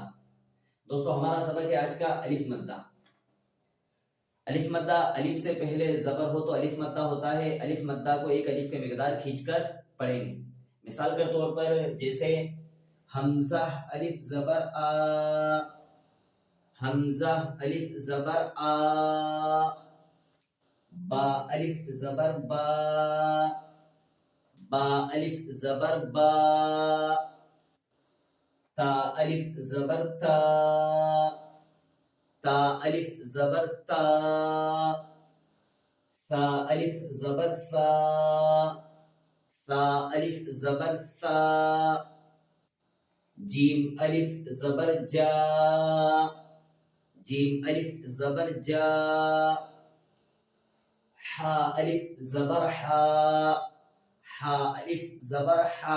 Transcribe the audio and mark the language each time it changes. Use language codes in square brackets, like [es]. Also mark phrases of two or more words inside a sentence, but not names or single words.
[ur] دوستو، ہمارا سبق ہے آج کا الف مدہ۔ الف مدہ، الف سے پہلے زبر ہو تو الف مدہ ہوتا ہے۔ الف مدہ کو ایک الف کے مقدار کھینچ کر پڑھیں گے۔ مثال کے طور پر جیسے حمزہ الف زبر آ، حمزہ الف زبر آ، با الف زبر با، با الف زبر با، تا الف زبر تا، تا الف زبر تا، ثا الف زبر ثا، ثا الف زبر ثا، جیم الف زبر جا، جیم الف زبر جا، حا الف زبر حا، حا الف زبر حا۔